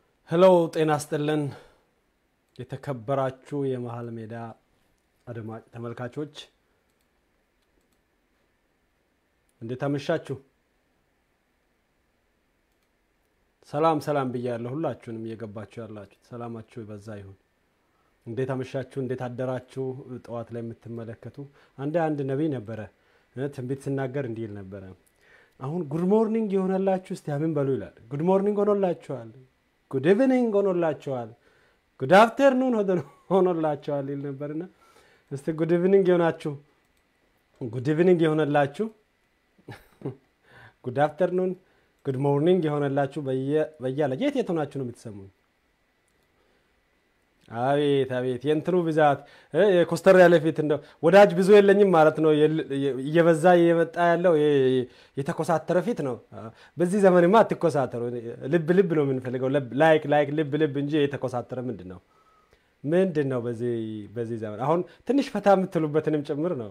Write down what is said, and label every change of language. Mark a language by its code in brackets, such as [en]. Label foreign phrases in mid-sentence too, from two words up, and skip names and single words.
[am] ሄሎ ጤና ይስጥልን የተከበራችሁ የመሃል ሜዳ አድማጭ ተመልካቾች እንዴት አመሻችሁ ሰላም ብያለሁ ሁላችሁንም እየገባችሁ ያላችሁ ሰላማችሁ ይበዛ ይሁን እንዴት አመሻችሁ እንዴት አደራችሁ ጠዋት ላይ የምትመለከቱ አንድ ነብይ ነበረ ትንቢት ሲናገር እንዲል ነበረ አሁን [en] Good morning [am] ይሆነላችሁ እስቲ አሜን በሉ ይላል [en] Good morning [am] ሆኖላችኋል [en] Good evening [am] ሆኖላችኋል [en] Good afternoon [am] ሆኖላችኋል ይል ነበርና እስቲ [en] good evening [am] ይሆናችሁ [en] Good evening [am] ይሆነላችሁ [en] Good afternoon Good morning [am] ይሆነላችሁ በየለ የት ሆናችሁ ነው የምትሰሙኝ አቤት የእንትኑ ብዛት የኮስተር ያለ ፊት እንደው ወዳጅ ብዙ የለኝም ማለት ነው እየበዛ እየመጣ ያለው የተኮሳተረ ፊት ነው በዚህ ዘመንማ አትኮሳተሩ ልብ ነው የምንፈልገው ላይክ ልብ እንጂ የተኮሳተረ ምንድነው በዚህ ዘመን አሁን ትንሽ ፈታ የምትሉበትንም ጭምር ነው